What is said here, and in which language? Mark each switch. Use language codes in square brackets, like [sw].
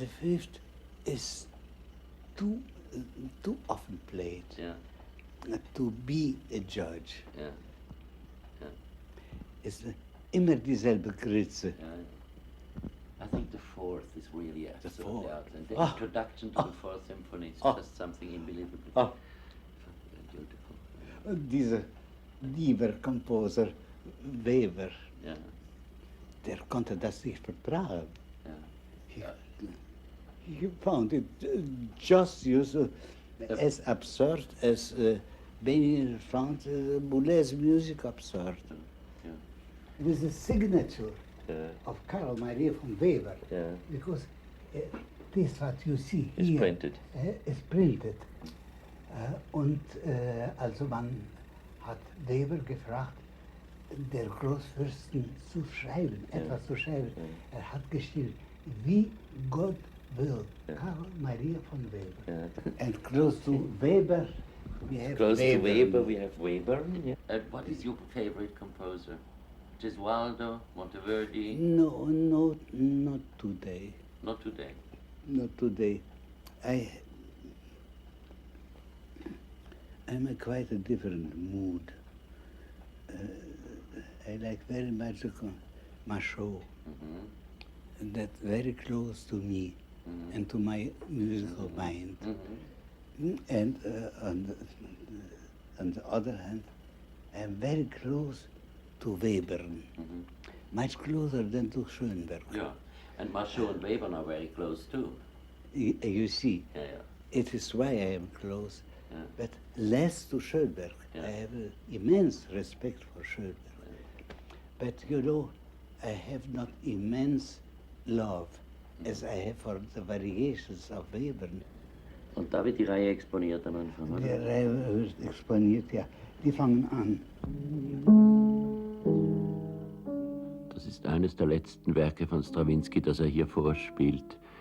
[en] The fifth is too often played to be a judge. [de] It's immer dieselbe Grütze. [en] I think the fourth is really absolutely out. And the introduction to the fourth symphony is just something unbelievable. Beautiful. [de] Dieser lieber Composer Weber, der konnte das nicht vertragen. [en] He found it just as absurd as Benjamin found Boulet's music absurd. It is the signature of Karl Maria von Weber, because this what you see is here printed. Is printed. [de] Und also man hat Weber gefragt, der Großfürsten zu schreiben, etwas zu schreiben. Hat geschrieben, wie Gott will, Karl Maria von Weber. [en] And close to Weber, we have Close Weber. to Weber, we have Weber. And what is your favorite composer? Gesualdo, Monteverdi? No, not today. Not today. Not today. I'm in quite a different mood. I like very much Machot. That's very close to me and to my musical mind. And on the other hand, I'm very close to Webern, much closer than to Schoenberg. Yeah, and Machot and Weber are very close too. You see, it is why I am close, but less to Schoenberg. I have immense respect for Schoenberg. But you know, I have not immense love as I have for the variations of Webern. [de] Und da wird die Reihe exponiert am Anfang, oder? Die Reihe wird exponiert, ja. Die fangen an. Das ist eines der letzten Werke von Strawinsky, das er hier vorspielt.